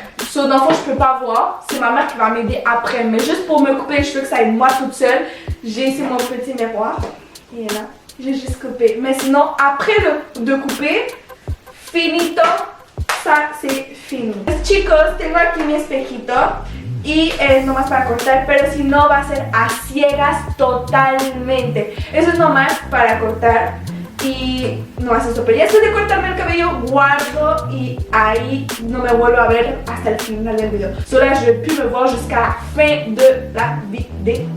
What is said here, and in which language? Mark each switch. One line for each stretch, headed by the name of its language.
French: So, dans le fond, je peux pas voir. C'est ma mère qui va m'aider après. Mais juste pour me couper les cheveux, que ça aide moi toute seule, j'ai ici mon petit miroir. Et là, j'ai juste coupé. Mais sinon, après de couper, finito. Ça, c'est fini.
Spanish: Chicos, tengo aquí mi espejito. Y es nomás para cortar, pero si no va a ser a ciegas totalmente. Eso es nomás para cortar y nomás eso. Pero ya después de cortarme el cabello, guardo y ahí no me vuelvo a ver hasta el final del video.
French: So là, je vais plus me voir jusqu'à la fin de la vidéo.